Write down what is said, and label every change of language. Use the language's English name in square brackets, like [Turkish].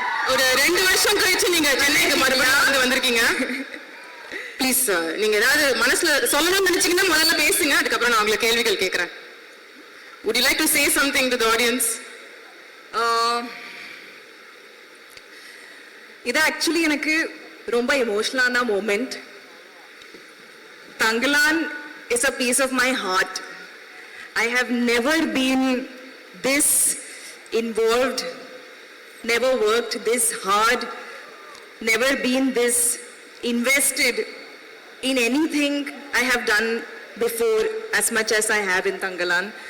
[Tamil] ஒரு 2 வருஷம் கழிச்சு நீங்க சென்னைக்கு மறுபடியும் வந்து வந்திருக்கீங்க. ப்ளீஸ் நீங்க ஏதாவது மனசுல சொல்லணும்னு நினைச்சீங்கன்னா முதல்ல பேசுங்க, அதுக்கப்புறம் நான் உங்களை கேள்விகள் கேட்கிறேன். [English] Would you like to say something to the audience? [Tamil] இது ஆக்சுவலி எனக்கு ரொம்ப எமோஷனலான moment. [English] Thangalaan is a piece of my heart. I have never been this involved, never worked this hard, never been this invested in anything I have done before as much as I have in Tangalan.